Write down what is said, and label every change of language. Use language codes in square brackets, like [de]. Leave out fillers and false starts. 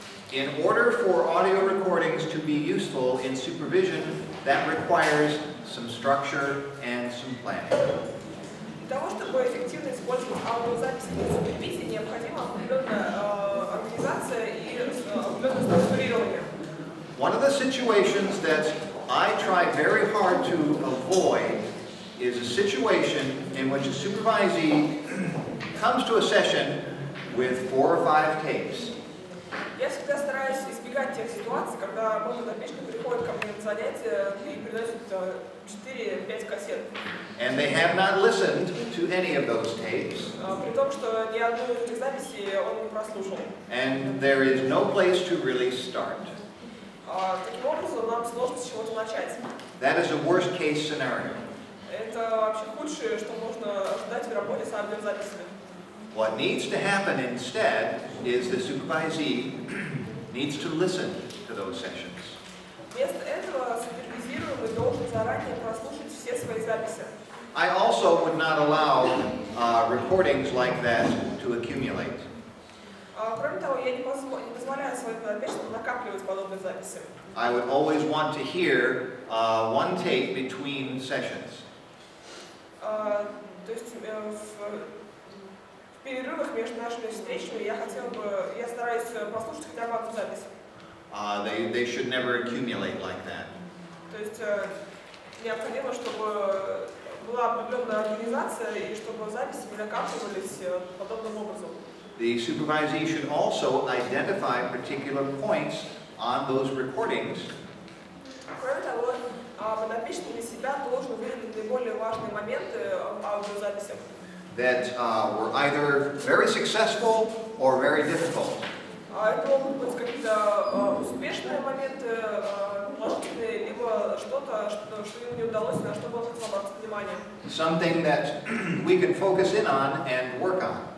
[en] In order for audio recordings to be useful in supervision, that requires some structure and some planning. [ru] Для того, чтобы эффективно использовать аудиозаписи для супервизии, необходима определенная организация и определенное структурирование. [en] One of the situations that I try very hard to avoid is a situation in which a supervisee comes to a session with 4 or 5 tapes. [ru] Я всегда стараюсь избегать тех ситуаций, когда мой подопечный приходит ко мне на занятия и приносит 4-5 кассет. [en] And they have not listened to any of those tapes. [ru] При том, что ни одну из этих записей он не прослушал. [en] And there is no place to really start. [ru] Таким образом, нам сложно с чего-то начать. [en] That is a worst case scenario. [ru] Это вообще худшее, что можно ожидать в работе с аудиозаписями. [en] What needs to happen instead is the supervisee needs to listen to those sessions. [ru] Вместо этого супервизируемый должен заранее прослушать все свои записи. [en] I also would not allow recordings like that to accumulate. [ru] Кроме того, я не позволяю своим подопечным накапливать подобные записи. [en] I would always want to hear one tape between sessions. [ru] То есть в перерывах между нашими встречами я стараюсь послушать хотя бы одну запись. [en] They should never accumulate like that. [ru] То есть необходимо, чтобы была определенная организация и чтобы записи не накапливались подобным образом. [en] The supervisee should also identify particular points on those recordings. [ru] Кроме того, подопечный для себя должен выделить наиболее важные моменты аудиозаписи. [en] That were either very successful or very difficult. [ru] Это могут быть какие-то успешные моменты, положительные, либо что-то, что им не удалось, на что было хотел обратить внимание. [en] Something that we can focus in on and work on.